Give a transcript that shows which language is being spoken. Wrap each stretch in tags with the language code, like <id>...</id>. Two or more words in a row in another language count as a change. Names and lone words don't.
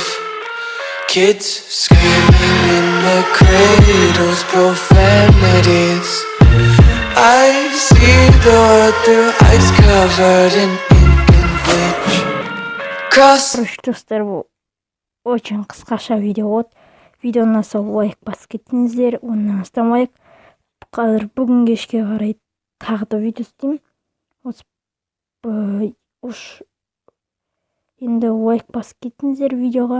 <en>Kids screaming in the cradles, profanities. I see the world through ice covered in ink and bleach.</en> <kk>Короче, достар, бұл очень қысқаша видео болды. Видеоны ұнаса лайк басып кеттіңіздер, оннан астам лайк. Қазір бүгін кешке қарай тағы да видео істеймін. Енді лайк басып кеттіңіздер видеоға.</kk>